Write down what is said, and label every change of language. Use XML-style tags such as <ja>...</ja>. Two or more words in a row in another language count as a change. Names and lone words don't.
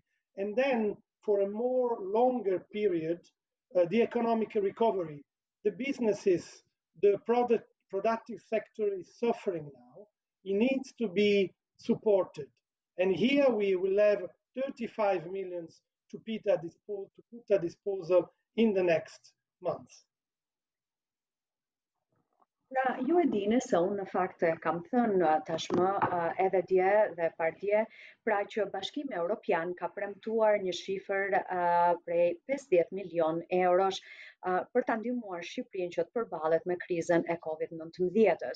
<en>And then for a more longer period, the economic recovery, the businesses, the productive sector is suffering now. It needs to be supported. And here we will have 35 million to put at disposal in the next months.</en> <sq>Pra, ju e dini se unë në fakt kam thënë tashmë edhe dje dhe pardje, pra që Bashkimi Evropian ka premtuar një shifër prej 50 milion eurosh për ta ndihmuar Shqipërinë që të përballet me krizën e COVID-19-s.</sq>